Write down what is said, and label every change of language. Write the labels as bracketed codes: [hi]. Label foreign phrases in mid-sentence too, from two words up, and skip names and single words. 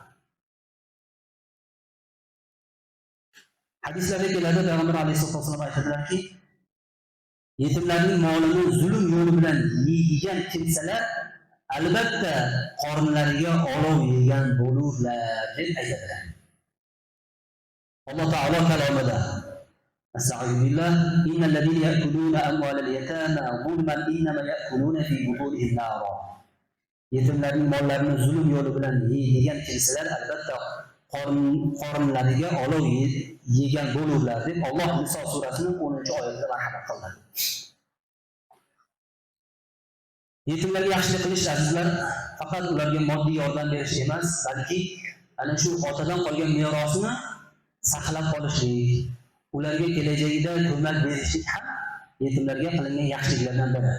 [uz] Hadislarda keladi, Payg'ambar [ar] عَلَيْهِ الصَّلَاةُ وَالسَّلَامُ [uz] aytadilarki, yetimlarning molini zulm yo'li bilan yeydigan kimsalar albatta qornlariga olov yegan bo'lurlar deb aytadilar. Alloh taolo kalomida [ar] أَسْتَغْفِرُ اللَّهَ بِاللَّهِ إِنَّ الَّذِينَ يَأْكُلُونَ أَمْوَالَ الْيَتَامَى ظُلْمًا إِنَّمَا يَأْكُلُونَ فِي بُطُونِهِمْ نَارًا. [uz] Yetimlarning mollarini zulm yo'li bilan yeydigan kimsalar albatta qornlariga olov yegan bo'lurlar deb Alloh Niso surasining 10-oyatida marhamat qildi. Yetimlarga yaxshilik qilish azizlar faqat ularga moddiy yordam berish emas, balki ana shu otadan qolgan merosni saqlab qolishlik, ularga kelajagida ko'mak berishlik ham yetimlarga qilingan yaxshiliklardan biri.